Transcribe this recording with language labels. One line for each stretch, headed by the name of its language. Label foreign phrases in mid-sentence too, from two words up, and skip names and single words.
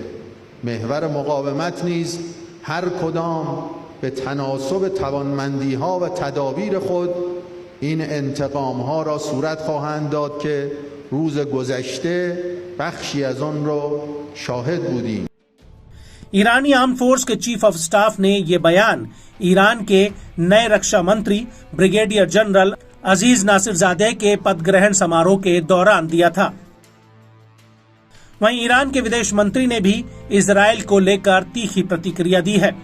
Persian: محور مقاومت نیز هر کدام به تناسب توانمندی‌ها و تدابیر خود این انتقام‌ها را صورت خواهند داد که روز گذشته بخشی از آن را شاهد بودیم.
Hindi: ईरानी
English: arm force
Hindi: के
English: chief of staff
Hindi: ने ये बयान ईरान के नए रक्षा मंत्री
English: brigadier general
Hindi: अजीज नासिरजादे के पद ग्रहण समारोह के दौरान दिया था। वहीं ईरान के विदेश मंत्री ने भी इजराइल को लेकर तीखी प्रतिक्रिया दी है।